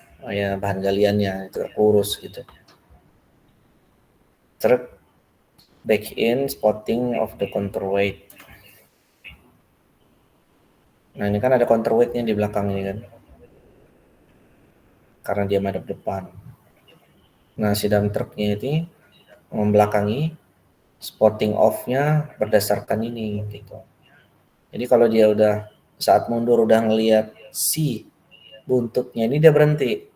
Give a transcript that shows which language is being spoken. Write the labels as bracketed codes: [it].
[id] Ya bahan galiannya itu lurus gitu. [en] Third, back in spotting of the counterweight. [id] Nah ini kan ada counterweight-nya di belakang ini kan, karena dia madep depan. Nah si dump truck-nya ini membelakangi, spotting off-nya berdasarkan ini gitu. Jadi kalau dia udah saat mundur udah ngelihat si buntutnya ini dia berhenti.